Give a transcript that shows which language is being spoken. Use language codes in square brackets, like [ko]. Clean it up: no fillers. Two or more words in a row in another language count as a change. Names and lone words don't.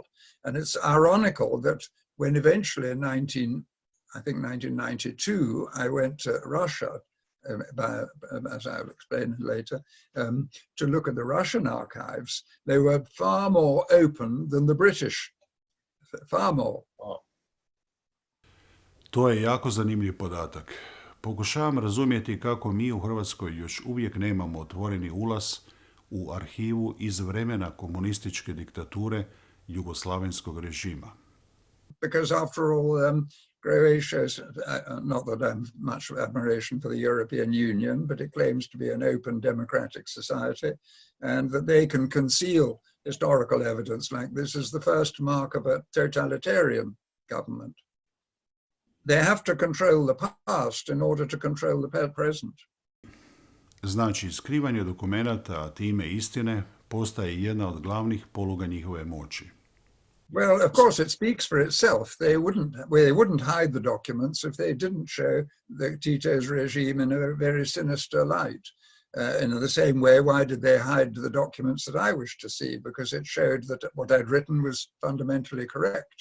[en] And it's ironical that when eventually in 1992, I went to Russia, as I'll explain later, to look at the Russian archives. They were far more open than the British, far more. [hr] To je jako zanimljiv podatak. Pokušavam razumjeti kako mi u Hrvatskoj još uvijek nemamo otvoreni ulaz u arhivu iz vremena komunističke diktature jugoslavenskog režima. [en] Because after all, Croatia, not that I'm much admiration for the European Union, but it claims to be an open democratic society, and that they can conceal historical evidence like this is the first mark of a totalitarian government. They have to control the past in order to control the present. [hr] Znači, skrivanje dokumenata, a time istine, postaje jedna od glavnih poluga njihove moći. [en] Well, of course, it speaks for itself. They wouldn't hide the documents if they didn't show Tito's regime in a very sinister light. In the same way, why did they hide the documents that I wished to see? Because it showed that what I'd written was fundamentally correct.